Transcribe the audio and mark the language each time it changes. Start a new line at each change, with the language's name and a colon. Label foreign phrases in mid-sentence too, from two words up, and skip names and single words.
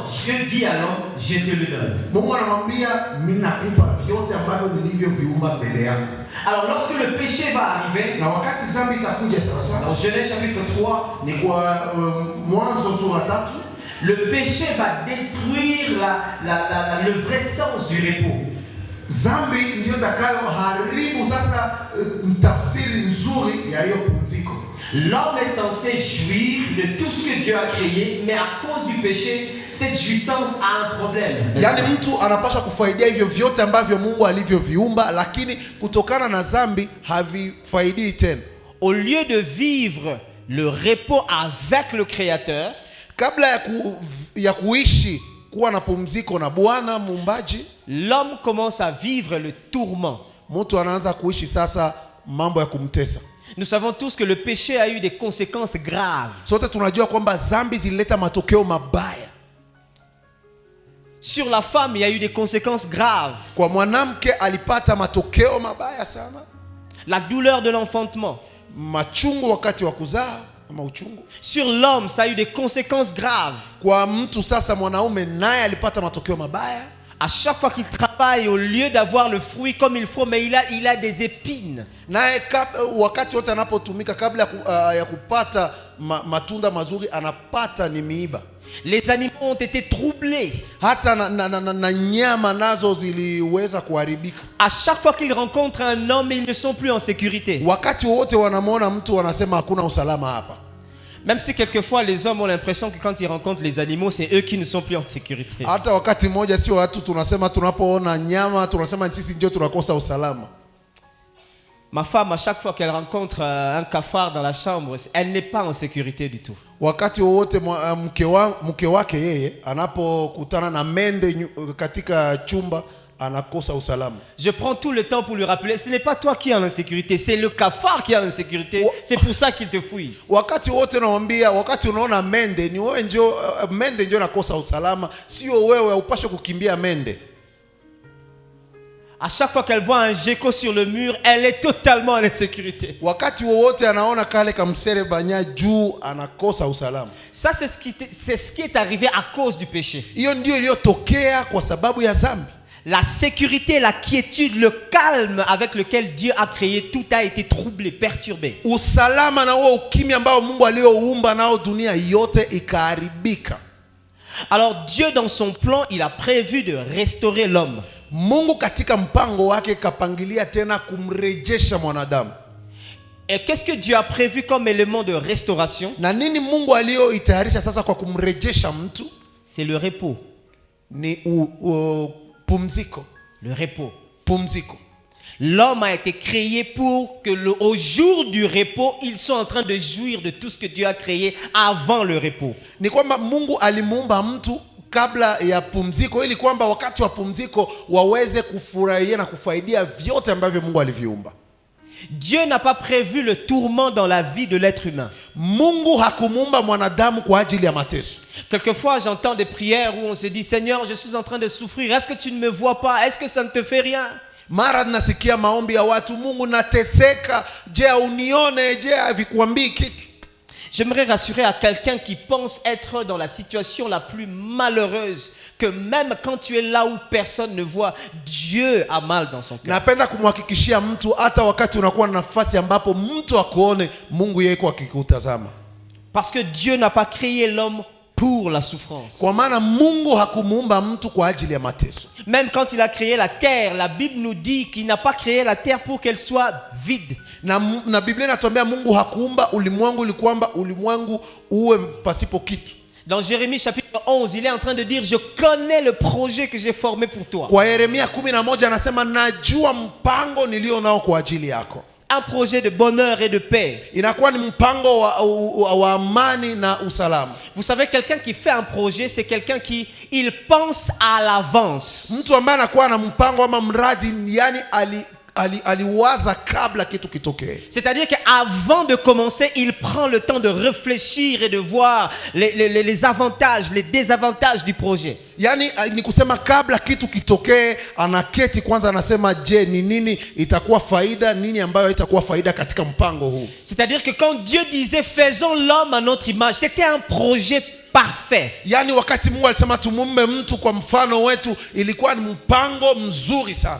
French: Dieu dit à l'homme, je te le donne. Alors lorsque le péché va arriver, dans Genèse chapitre 3, le péché va détruire le vrai sens du repos. L'homme est censé jouir de tout ce que Dieu a créé, mais à cause du péché, cette jouissance a un problème.
Swahili: Yani mtu anapaswa kufaidia hivyo vyote ambavyo Mungu alivyoviumba, lakini kutokana na dhambi havifaidii tena.
French: Au lieu de vivre le repos avec le Créateur,
Swahili: kabla ya kuishi kuwa na pumziko na Bwana muumbaji,
French: l'homme commence à vivre le tourment.
Swahili: mtu anaanza kuishi sasa mambo ya kumtesa.
French: Nous savons tous que le péché a eu des conséquences graves.
Swahili: Sote tunajua kwamba dhambi zilileta matokeo mabaya.
French: Sur la femme, il y a eu des conséquences graves.
Swahili: Kwa mwanamke alipata matokeo mabaya sana.
French: La douleur de l'enfantement.
Swahili: Machungu wakati wa kuzaa ama uchungu.
French: Sur l'homme, ça a eu des conséquences graves.
Swahili: Kwa mtu sasa mwanaume naye alipata matokeo mabaya.
French: À chaque fois qu'il travaille, au lieu d'avoir le fruit comme il faut, mais il a des épines.
Swahili: Naye wakati wote anapotumika kabla ya kupata matunda mazuri anapata ni miiba.
French: Les animaux ont été troublés.
Swahili: Hata na nyama nazo ziliweza kuharibika.
French: À chaque fois qu'ils rencontrent un homme, ils ne sont plus en sécurité.
Swahili: Wakati wote wanamwona mtu wanasema hakuna usalama hapa.
French: Même si quelquefois les hommes ont l'impression que quand ils rencontrent les animaux, c'est eux qui ne sont plus en sécurité.
Swahili: Hata wakati mmoja sio watu tunasema tunapoona nyama tunasema sisi ndio tunakosa usalama.
French: Ma femme, à chaque fois qu'elle rencontre un cafard dans la chambre, elle n'est pas en sécurité du tout.
Swahili: Wakati wote mke wake yeye anapokutana na mende katika chumba anakosa usalama.
French: Je prends tout le temps pour lui rappeler, ce n'est pas toi qui es en insécurité, c'est le cafard qui est en insécurité. C'est pour ça qu'il te fouille.
Swahili: Wakati wote naambia, wakati unaona mende ni wewe ndio mende ndio nakosa usalama, sio wewe upashe kukimbia mende.
French: À chaque fois qu'elle voit un gecko sur le mur, elle est totalement en insécurité.
Swahili: Wakati wote anaona kale kamsere banya juu anakosa usalama.
French: Ça c'est ce qui est arrivé à cause du péché.
Swahili: Hiyo ndio iliyotokea kwa sababu ya dhambi.
French: La sécurité, la quiétude, le calme avec lequel Dieu a créé, tout a été troublé, perturbé.
Swahili: Usalama na huo ukimya ambao Mungu alioumba nao dunia yote ikaharibika.
French: Alors Dieu dans son plan, il a prévu de restaurer l'homme.
Swahili: Mungu katika mpango wake kapangilia tena kumrejesha mwanadamu.
French: Et qu'est-ce que Dieu a prévu comme élément de restauration?
Swahili: Na nini Mungu alioitayarisha sasa kwa kumrejesha mtu?
French: C'est le repos.
Swahili: Ni pumziko.
French: Le repos.
Swahili: Pumziko.
French: L'homme a été créé pour que au jour du repos, ils sont en train de jouir de tout ce que Dieu a créé avant le repos.
Swahili: Ni kwamba Mungu alimuumba mtu kabla ya pumziko ili kwamba wakati wa pumziko waweze kufurahia na kufaidia vyote ambavyo Mungu aliviumba.
French: Dieu n'a pas prévu le tourment dans la vie de l'être humain.
Swahili: Mungu hakumuumba mwanadamu kwa ajili ya mateso.
French: Quelquefois, j'entends des prières où on se dit, Seigneur, je suis en train de souffrir. Est-ce que tu ne me vois pas? Est-ce que ça ne te fait rien?
Swahili: Mara nasikia maombi ya watu, Mungu nateseka, je unione, je havikuambii kitu.
French: J'aimerais rassurer à quelqu'un qui pense être dans la situation la plus malheureuse que même quand tu es là où personne ne voit, Dieu a mal dans son cœur.
Swahili: Napenda kumhakikishia mtu hata wakati unakuwa na nafasi ambapo mtu akuone, Mungu yeye kwa akikutazama.
French: Parce que Dieu n'a pas créé l'homme pour la souffrance.
Swahili: Kwa maana Mungu hakumuumba mtu kwa ajili ya mateso.
French: Même quand il a créé la terre, la Bible nous dit qu'il n'a pas créé la terre pour qu'elle soit vide.
Swahili: Na Biblia inatuambia Mungu hakuumba ulimwengu ili kwamba ulimwengu uwe pasipo kitu.
French: Dans Jérémie chapitre 11, il est en train de dire, je connais le projet que j'ai formé pour toi.
Swahili: Kwa Yeremia 11 anasema najua mpango nilio nao kwa ajili yako.
French: Un projet de bonheur et de paix.
Swahili: Inakuwa ni mpango wa amani na usalama.
French: Vous savez, quelqu'un qui fait un projet, c'est quelqu'un qui il pense à l'avance.
Swahili: Mtu ambaye anakuwa na mpango ama mradi, yani aliwaza kabla kitu kitokee.
French: C'est-à-dire qu'avant de commencer, il prend le temps de réfléchir et de voir les avantages, les désavantages du projet.
Swahili: Yani ni kusema kabla kitu kitokee, anaketi kwanza anasema je, ni nini itakuwa faida, nini ambayo itakuwa faida katika mpango huu.
French: C'est-à-dire que quand Dieu disait faisons l'homme à notre image, c'était un projet parfait.
Swahili: Yani wakati Mungu alisema tumuumbe mtu kwa mfano wetu, ilikuwa ni mpango mzuri sana.